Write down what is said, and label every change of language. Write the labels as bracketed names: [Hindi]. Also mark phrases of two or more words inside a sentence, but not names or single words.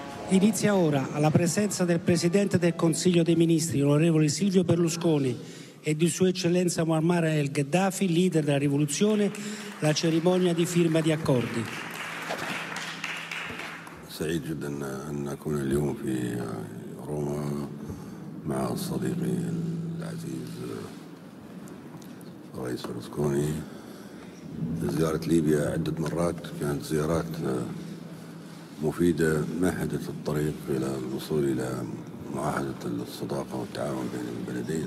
[Italian] Inizia ora, alla presenza del Presidente del Consiglio dei Ministri, onorevole Silvio Berlusconi, e di Sua Eccellenza Muammar el-Gheddafi, leader della rivoluzione, la cerimonia di firma di accordi. [Arabic] سعيد جدا أن أكون اليوم في روما مع صديقي العزيز الرئيس برلسكوني. زيارة ليبيا عدة مرات كانت زيارات مفيدة مهدت الطريق إلى الوصول إلى معاهدة الصداقة والتعاون بين البلدين.